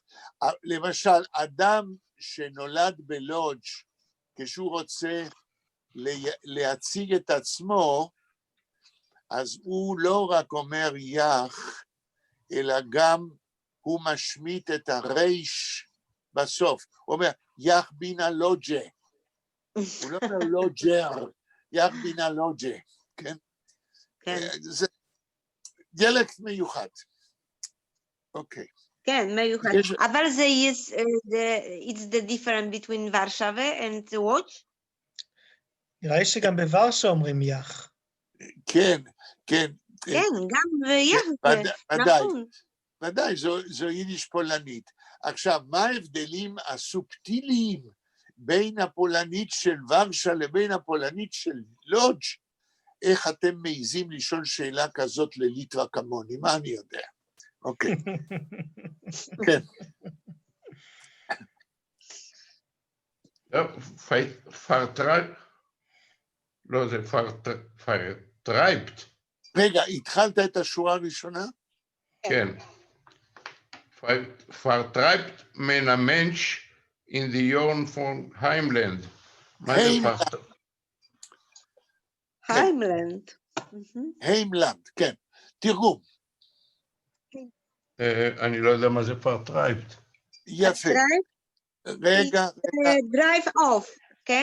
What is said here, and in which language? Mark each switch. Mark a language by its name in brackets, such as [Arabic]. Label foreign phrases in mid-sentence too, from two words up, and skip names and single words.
[Hebrew] למשל, אדם שנולד בלודג' כשהוא רוצה להציג את עצמו, אז הוא לא רק אומר יח, אלא גם הוא משמיט את הרייש בסוף. הוא אומר, [Yiddish] יח בינה לוג'ה. [Hebrew] הוא לא אומר לוג'ר, [Yiddish] יח בינה לוג'ה, [Hebrew] כן? כן. זה דיאלקט מיוחד. אוקיי. כן, מיוחד. יש- אבל זה [English] it's the difference between ורשבה and watch? [Hebrew] נראה לי שגם בוורשה אומרים יח. כן, כן. כן, גם ויח, ודאי, נכון. ודאי, זו יידיש פולנית. עכשיו, מה ההבדלים הסובטיליים בין הפולנית של ורשה לבין הפולנית של לודג'? איך אתם מעיזים לשאול שאלה כזאת לליטווה כמוני? מה אני יודע? אוקיי. כן. לא, זה פרטרייבט. רגע, התחלת את השורה הראשונה? כן. [Yiddish] פֿאַרטרײַבט מען אײן מענטש אין די יאָרן פֿון הײמלאַנד. [Hebrew] היימלנד. היימלנד, כן. תרגום. אני לא יודע מה זה Vertreibt. יפה. רגע, [English] drive off, [Hebrew] כן?